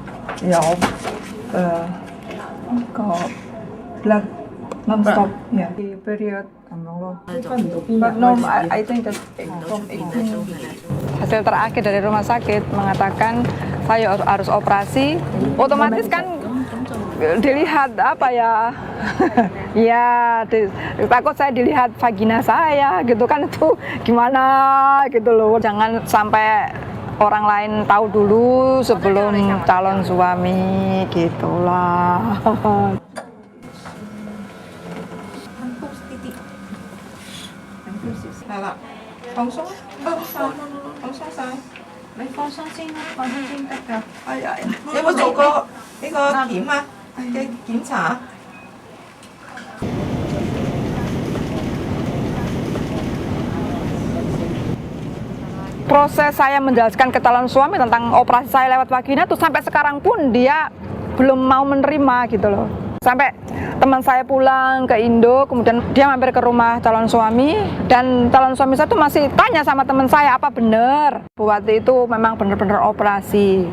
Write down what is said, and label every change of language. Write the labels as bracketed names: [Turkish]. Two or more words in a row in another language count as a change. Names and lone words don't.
[Cantonese] 有個 [English] blood non-stop yeah period [Cantonese] 咁樣咯。 [English] But no, I think that from 18. [Indonesian] Hasil terakhir dari rumah sakit mengatakan saya harus operasi, otomatis kan dilihat apa ya, ya takut saya dilihat vagina saya gitu kan, itu gimana gitu loh. Jangan sampai orang lain tahu dulu sebelum calon suami gitulah. [Cantonese] 有冇做過呢個檢啊嘅檢查？ [Indonesian] Proses saya menjelaskan ke calon suami tentang operasi saya lewat vagina tuh sampai sekarang pun dia belum mau menerima gitu loh. Sampai teman saya pulang ke Indo, kemudian dia mampir ke rumah calon suami, dan calon suami saya tuh masih tanya sama teman saya, apa benar Buwati itu memang benar-benar operasi.